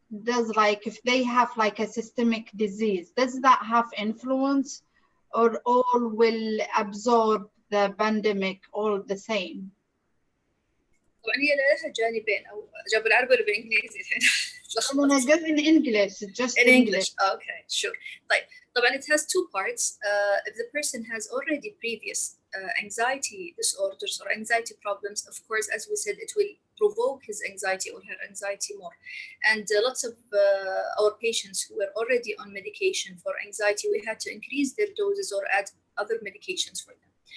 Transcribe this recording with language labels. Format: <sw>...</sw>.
<en>Does if they have a systemic disease, does that have influence, or all will absorb the pandemic all the same?</en> <ar>طبعا هي لها جانبين، او جاب بالعربي ولا بالانجليزي الحين؟</ar> <en>I'm going in English, just in English. Okay, sure.</en> <ar>طبعا</ar> <en>it has 2 parts. If the person has already previous anxiety disorders or anxiety problems, of course, as we said, it will provoke his anxiety or her anxiety more. And lots of our patients who were already on medication for anxiety, we had to increase their doses or add other medications for them.</en>